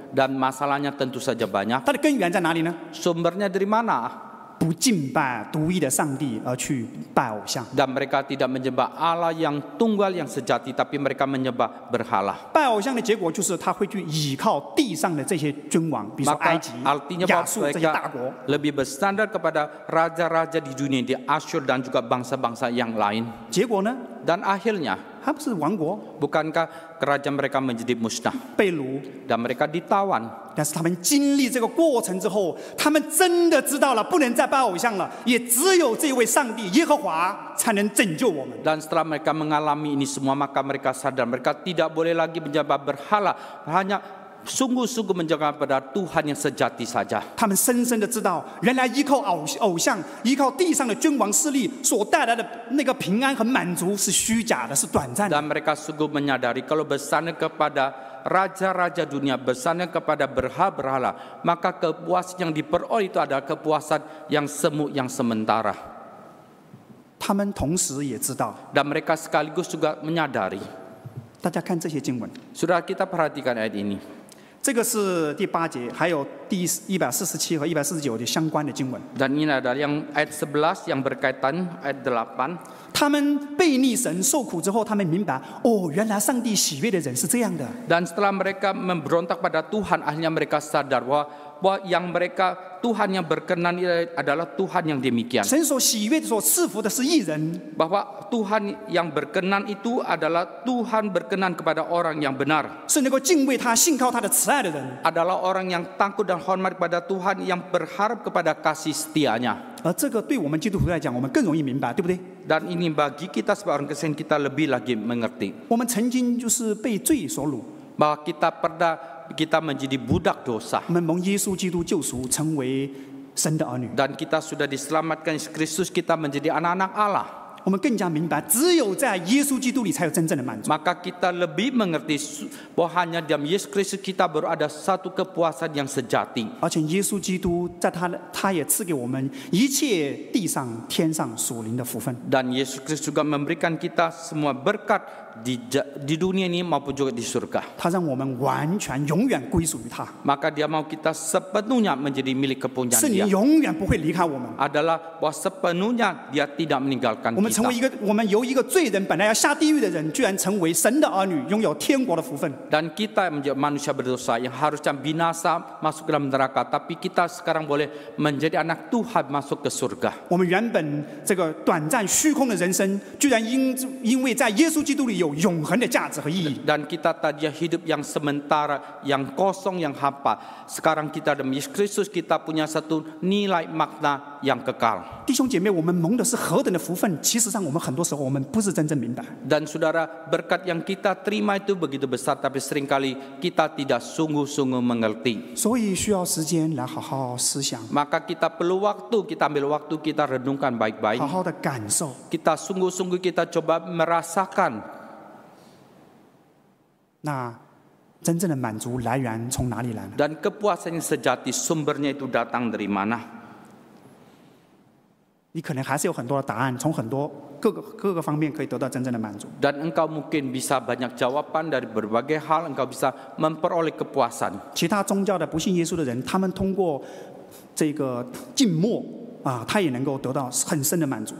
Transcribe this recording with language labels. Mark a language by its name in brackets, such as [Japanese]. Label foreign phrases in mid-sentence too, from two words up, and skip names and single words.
[Indonesian] Dan masalahnya tentu saja banyak. [Chinese] 它的根源在哪里呢？ [Indonesian] Sumbernya dari mana? [Chinese] 不敬拜独一的上帝，而去拜偶像。 [Indonesian] Dan mereka tidak menyembah Allah yang tunggal yang sejati, tapi mereka menyembah berhala. [Chinese] 拜偶像的结果就是他会去倚靠地上的这些君王，比如说埃 [Indonesian] Maka [Chinese] 及、 [Indonesian] artinya [Chinese] 亚 [Indonesian] bahwa [Chinese] 述这些大国。 [Indonesian] mereka lebih bersandar kepada raja-raja di dunia, di Asyur dan juga bangsa-bangsa yang lain. [Chinese] 结果呢， [Indonesian] Dan akhirnya, [Chinese] 他不是亡国 [Indonesian] bukankah kerajaan mereka menjadi musnah [Chinese] 被掳， [Indonesian] dan mereka ditawan? [Chinese] 但是他们经历这个过程之后，他们真的知道了不能再拜偶像了，也只有这位上帝耶和华才能拯救我们。 [Indonesian] Dan setelah mereka mengalami ini semua, maka mereka sadar mereka tidak boleh lagi menyembah berhala, hanya sungguh-sungguh menjaga pada Tuhan yang sejati saja. [Chinese] 他们深深的知道，原来依靠偶像、依靠地上的君王势力所带来的那个平安和满足是虚假的，是短暂的。 [Indonesian] Dan mereka sungguh menyadari kalau bersandar kepada raja-raja dunia, bersandar kepada berhala, maka kepuasan yang diperoleh itu adalah kepuasan yang semu, yang sementara. [Chinese] 他们同时也知道， [Indonesian] Dan mereka sekaligus juga menyadari. [Chinese] 大家看这些经文， [Indonesian] Saudara kita perhatikan ayat ini. [Chinese] 这个是第8节，还有第147和149的相关的经文。 [Indonesian] Dan ini adalah yang ayat 11 yang berkaitan ayat 8. [Chinese] 他们背逆神受苦之后，他们明白，哦，原来上帝喜悦的人是这样的。 [Indonesian] Dan setelah mereka memberontak pada Tuhan, akhirnya mereka sadar bahwa yang mereka Tuhan yang berkenan adalah Tuhan yang demikian. [Chinese] 神所喜悦、所赐福的是义人， [Indonesian] Bahwa Tuhan yang berkenan itu adalah Tuhan berkenan kepada orang yang benar. [Chinese] 是能够敬畏他、信靠他的慈爱的人。 [Indonesian] Adalah orang yang takut dan hormat kepada Tuhan, yang berharap kepada kasih setianya. [Chinese] 而这个对我们基督徒来讲，我们更容易明白，对不对？ [Indonesian] Dan ini bagi kita sebagai orang Kristen kita lebih lagi mengerti. [Chinese] 我们曾经就是被罪所掳， [Indonesian] Bahwa kita pernah kita menjadi budak dosa. [Chinese] 我们蒙耶稣基督救赎，成为神的儿女。 [Indonesian] Dan kita sudah diselamatkan Yesus Kristus, kita menjadi anak-anak Allah. [Chinese] 我们更加明白，只有在耶稣基督里才有真正的满足。 [Indonesian] Maka kita lebih mengerti bahwa hanya dalam Yesus Kristus kita baru ada satu kepuasan yang sejati. [Chinese] 而且耶稣基督在他也赐给我们一切地上天上属灵的福分。 [Indonesian] Dan Yesus Kristus juga memberikan kita semua berkat di dunia ini maupun juga di surga. [Chinese] 他让我们完全永远归属于他， [Indonesian] Maka dia mau kita sepenuhnya menjadi milik kepunyaan [Chinese] 是你 [Indonesian] dia. [Chinese] 永远不会离开我们。 [Indonesian] Adalah bahwa sepenuhnya dia tidak meninggalkan [Chinese] 我们成为 [Indonesian] kita. [Chinese] 我们由一个罪人本来要下地狱的人，居然成为神的儿女，拥有天国的福分。 [Indonesian] Dan kita menjadi manusia berdosa yang harusnya binasa masuk ke dalam neraka, tapi kita sekarang boleh menjadi anak Tuhan masuk ke surga. [Chinese] 我们原本这个短暂虚空的人生，居然因为在耶稣基督里有永恒的价值和意义。 [Indonesian] Dan kita tadinya hidup yang sementara, yang kosong, yang hampa. Sekarang kita dalam Yesus Kristus, kita punya satu nilai makna yang kekal. [Chinese] 弟兄姐妹，我们蒙的是何等的福分！其实上，我们很多时候我们不是真正明白。 [Indonesian] Dan saudara, berkat yang kita terima itu begitu besar, tapi seringkali kita tidak sungguh-sungguh mengerti. [Chinese] 所以需要时间来好好思想， [Indonesian] Maka kita perlu waktu, kita ambil waktu, kita renungkan baik-baik. [Chinese] 好好的感受。 [Indonesian] Kita sungguh-sungguh kita coba merasakan. [Chinese] 那真正的满足来源从哪里来呢？ [Indonesian] Dan kepuasan yang sejati sumbernya itu datang dari mana? [Chinese] 你可能还是有很多的答案，从很多各个方面可以得到真正的满足。 [Indonesian] Dan engkau mungkin bisa banyak jawaban dari berbagai hal, engkau bisa memperoleh kepuasan. [Chinese] 其他宗教的不信耶稣的人，他们通过这个静默他也能够得到很深的满足。